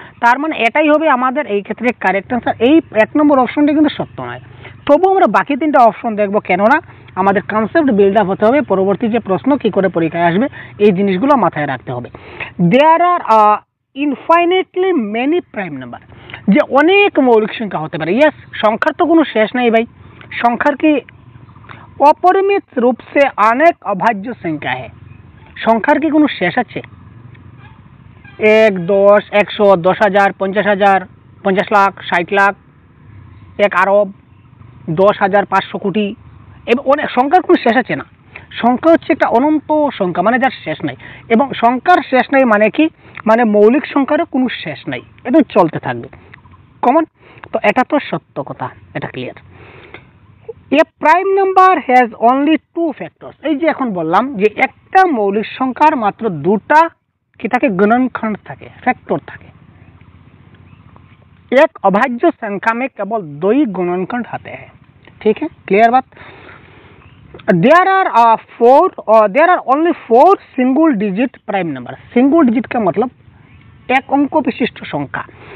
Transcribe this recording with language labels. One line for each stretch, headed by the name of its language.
Bangla: তার মানে এটাই হবে আমাদের এই ক্ষেত্রে কারেক্ট আনসার। এই 1 নম্বর অপশনটি কিন্তু সত্য নয়। তবু আমরা বাকি 3টা অপশন দেখবো, কেননা আমাদের কনসেপ্ট বিল্ড আপ হতে হবে। পরবর্তী যে প্রশ্ন কি করে পরীক্ষায় আসবে এই জিনিসগুলো মাথায় রাখতে হবে।
English: there are infinitely many prime number,
Bangla: যে অনেক মৌলিক সংখ্যা হতে পারে। ইয়েস, সংখ্যার তো কোনো শেষ নাই ভাই। সংখ্যার কি
Hindi: अपरिमित रूप से अनेक अभाज्य संख्या है।
Bangla: সংখ্যার কি কোনো শেষ আছে? 1, 10, 100, 10,000, 50,000, 50 লাখ, 60 লাখ, 1 আরব, 10,000, 500 কোটি, এবং অনেক সংখ্যার কোনো শেষ আছে না। সংখ্যা হচ্ছে একটা অনন্ত সংখ্যা, মানে যার শেষ নাই। এবং সংখ্যার শেষ নাই মানে কি? মানে মৌলিক সংখ্যারও কোনো শেষ নাই, এটা চলতে থাকবে। কমন? তো এটা তো সত্য কথা, এটা clear.
English: A prime number has only 2 factors.
Bangla: এই যে এখন বললাম যে একটা মৌলিক সংখ্যার মাত্র 2টা কি থাকে? गुणनखंड থাকে, फैक्टर থাকে।
Hindi: एक अभाज्य संख्या में केवल 2 ही गुणनखंड आते हैं। ठीक है, क्लियर बात?
English: There are only 4 single digit prime number.
Hindi: Single digit का मतलब एक अंक विशिष्ट संख्या।